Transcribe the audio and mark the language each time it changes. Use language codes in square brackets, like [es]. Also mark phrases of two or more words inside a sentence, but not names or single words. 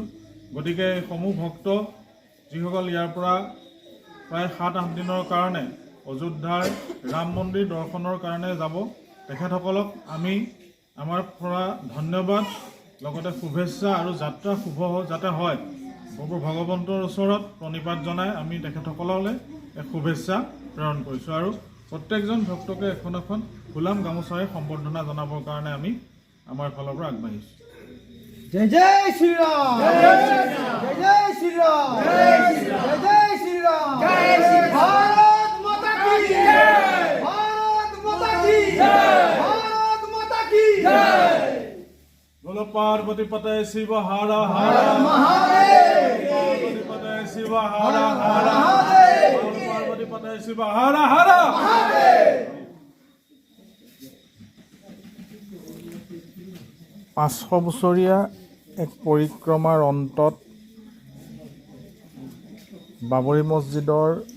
[as] গতিকে এই সমূহ ভক্ত যিসকল ইয়াৰ পৰা প্ৰায় 7-8 দিনৰ কাৰণে অযোধ্যাৰ ৰাম মন্দিৰ দৰ্শনৰ কাৰণে যাব, তেখেতসকলক আমি আমাৰ পৰা ধন্যবাদ লগতে শুভেচ্ছা আৰু যাত্ৰা শুভ যাতে হয় প্ৰভু ভগৱন্তৰ ওচৰত প্ৰণিপাত জনাই আমি তেখেতসকললৈ এক শুভেচ্ছা প্ৰেৰণ কৰিছোঁ আৰু প্ৰত্যেকজন ভক্তকে এখন এখন ফুলাম গামোচাৰে সম্বৰ্ধনা জনাবৰ কাৰণে আমি আমাৰ ফালৰ পৰা আগবাঢ়িছোঁ। [hi] जय जय श्रीराम, जय जय श्रीराम, जय जय श्रीराम, भारत माता की जय, भारत माता की जय, भारत माता की जय। बोलो पार्वती पते शिव हर हर महादेव, पार्वती पते शिव हर हर महादेव, पार्वती पते शिव हर हर महादेव। [as] 500 বছৰীয়া এক পৰিক্ৰমাৰ অন্তত বাবৰি মছজিদৰ